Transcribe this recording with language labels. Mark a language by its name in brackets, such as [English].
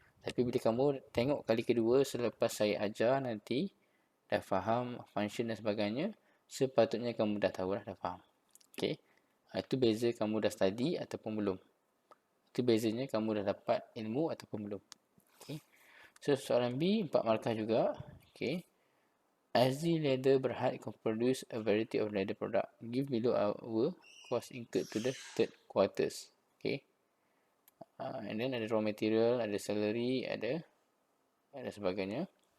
[Malay] Tapi bila kamu tengok kali kedua selepas saya ajar nanti, dah faham function dan sebagainya, sepatutnya kamu dah tahu dah faham. Okay. Itu beza kamu dah study ataupun belum. Itu bezanya kamu dah dapat ilmu ataupun belum. Okay. So, soalan B, 4 markah juga. Okay. [English] As the leather berhad can produce a variety of leather product. Give below our cost incurred to the third quarters. Okay. And then [Malay] ada raw material, ada salary, ada sebagainya.